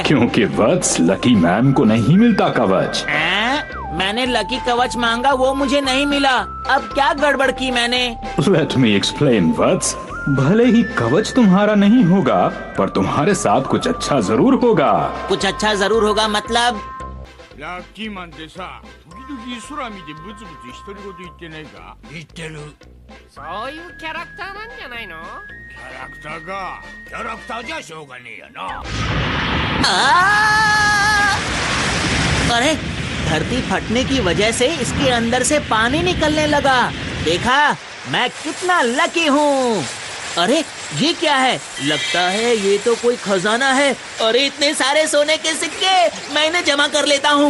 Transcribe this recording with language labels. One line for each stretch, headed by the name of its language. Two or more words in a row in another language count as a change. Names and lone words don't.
Hindi: क्योंकि वत्स लकी मैन को नहीं मिलता कवच। मैंने लकी कवच मांगा, वो मुझे नहीं मिला। अब क्या गड़बड़ की मैंने?
English: let me explain वत्स।
Hindi: भले ही कवच तुम्हारा नहीं होगा, पर तुम्हारे साथ कुछ अच्छा जरूर होगा। कुछ अच्छा जरूर होगा मतलब?
Japanese: ラッキーマンってさ、時々空見てブツブツ独り言言ってないか？言ってる。そういうキャラクターなんじゃないの？キャラクターか。キャラクターじゃしょうがねえやな。
Hindi: あー अरे धरती फटने की वजह से इसके अंदर से पानी निकलने लगा। देखा, मैं कितना लकी हूँ। अरे ये क्या है? लगता है ये तो कोई खजाना है। अरे इतने सारे सोने के सिक्के, मैं इन्हें जमा कर लेता हूँ।